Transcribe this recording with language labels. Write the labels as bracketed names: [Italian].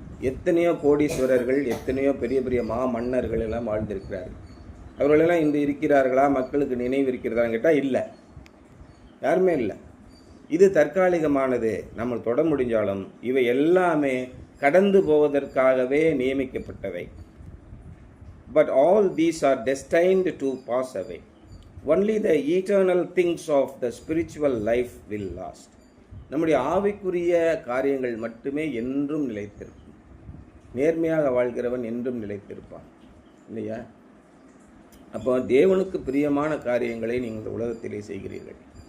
[Tamil] எத்தனையோ கோடீஸ்வரர்கள், எத்தனையோ பெரிய பெரிய மன்னர்கள் எல்லாம் வாழ்ந்திருக்கிறார்கள். அவர்களெல்லாம் இன்று இருக்கிறார்களா? மக்களுக்கு நினைவு இருக்கிறதான்னு கேட்டால் இல்லை, யாருமே இல்லை. இது தற்காலிகமானது. நம்ம தொட முடிஞ்சாலும் இவை எல்லாமே கடந்து போவதற்காகவே நியமிக்கப்பட்டவை. [English] But all these are destined to pass away. Only the eternal things of the spiritual life will last. [Tamil] நம்முடைய ஆவிக்குரிய காரியங்கள் மட்டுமே என்றும் நிலைத்திருக்கும். நேர்மையாக வாழ்கிறவன் என்றும் நிலைத்திருப்பான் இல்லையா? அப்போ தேவனுக்கு பிரியமான காரியங்களை நீங்கள் உலகத்திலே செய்கிறீர்கள்.